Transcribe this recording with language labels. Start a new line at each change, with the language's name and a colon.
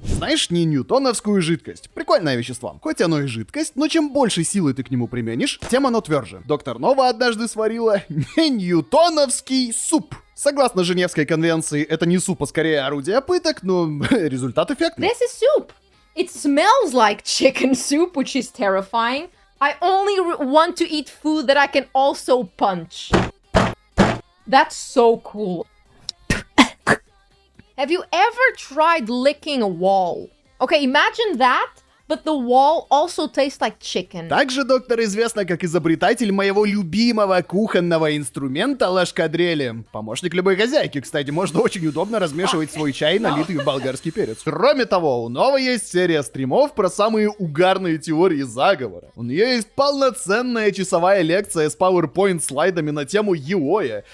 Russian: Знаешь, не ньютоновскую жидкость. Прикольное вещество. Хоть оно и жидкость, но чем больше силы ты к нему применишь, тем оно тверже. Доктор Нова однажды сварила не ньютоновский суп. Согласно Женевской конвенции, это не суп, а скорее орудие пыток, но результат эффектный.
English: This is soup. It smells like chicken soup, which is terrifying. I only want to eat food that I can also punch. That's so cool. Have you ever tried licking a wall? Okay, imagine that, but the wall also tastes like chicken.
Russian: Также доктор известна как изобретатель моего любимого кухонного инструмента ложкадрели. Помощник любой хозяйки, кстати, можно очень удобно размешивать свой чай, налитый в болгарский перец. Кроме того, у Новой есть серия стримов про самые угарные теории заговора. У нее есть полноценная часовая лекция с PowerPoint-слайдами на тему Еоя.